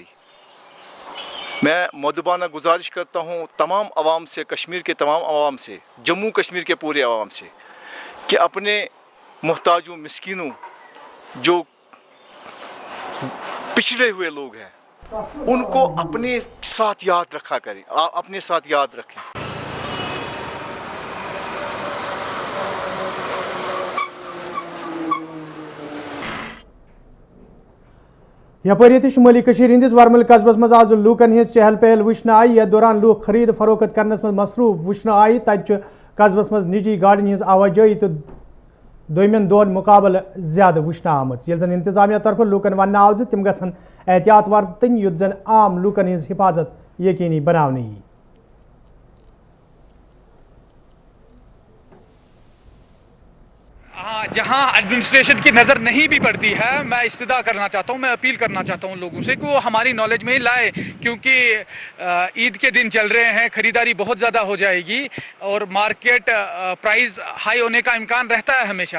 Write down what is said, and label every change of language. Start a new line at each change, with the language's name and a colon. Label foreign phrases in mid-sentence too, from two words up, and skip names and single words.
Hindi: मैं मुअद्दबाना गुजारिश करता हूँ तमाम आवाम से, कश्मीर के तमाम आवाम से, जम्मू कश्मीर के पूरे आवाम से कि अपने मुहताजों, मिस्कीनों, जो पिछड़े हुए लोग हैं, उनको अपने साथ याद रखा करें, अपने साथ याद रखें।
Kashmiri: यपर ये शुमाली कशीर हिंदिस वर्मल कस्बस मज आज लूकन हिंस चहल पहल वुचन आई। यथ दौरान लूक खरीद फरोख्त करनस मज मसरूफ वुचन आई। तत कस्बस मज निजी गाड़ियों हिंस आवाजाही तो दोमें दोन मुकाबल ज्यादा वुचन आमत। यह जन इंतजामिया तरफ लूकन वन आव तिम गन एहतियात वरतन युत जन आम लूकन हिंस हिफाजत यकीनी बनाने।
Hindi: जहां एडमिनिस्ट्रेशन की नज़र नहीं भी पड़ती है, मैं इस्तदा करना चाहता हूं, मैं अपील करना चाहता हूं लोगों से कि वो हमारी नॉलेज में ही लाए, क्योंकि ईद के दिन चल रहे हैं, ख़रीदारी बहुत ज़्यादा हो जाएगी और
English: market price high
Hindi: होने का इम्कान रहता है हमेशा।